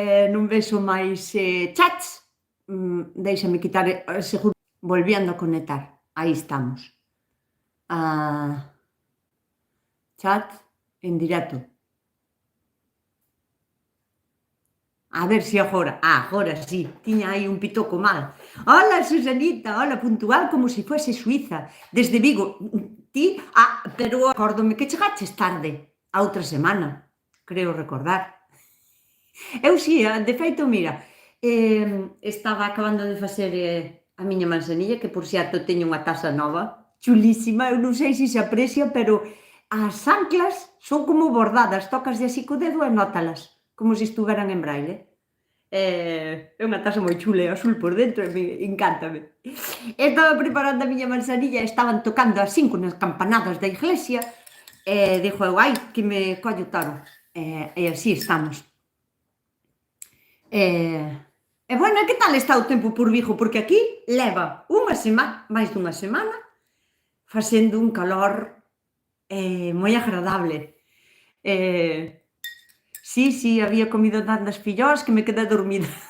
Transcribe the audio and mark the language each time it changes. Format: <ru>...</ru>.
<gl>Non vexo máis chats. Déixame quitar, seguro, volviendo a conectar. Aí estamos. Chat en directo. A ver se agora. Agora sí, tiña aí un pitoco mal. Hola, Susanita, hola, puntual como se fuese Suiza, desde Vigo. Ti? Pero acórdome que chegaches tarde, a outra semana, creo recordar. Eu si, de feito, mira, estaba acabando de facer a miña manzanilla, que por certo teño unha taza nova, chulísima, eu non sei se se aprecia, pero as anclas son como bordadas, tocas de así co dedo e nótalas, como se estuveran en braille. É unha taza moi chula, é azul por dentro, e encántame. Estaba preparando a miña manzanilla, estaban tocando as 5 nas campanadas da iglesia, e dixo eu, ai, que me collo toro. E así estamos. E bueno, que tal está o tempo por Vigo? Porque aquí leva unha semana, máis dunha semana, facendo un calor moi agradable.</gl> <es>Sí, había comido tantas filloas que me quedé dormida.</es>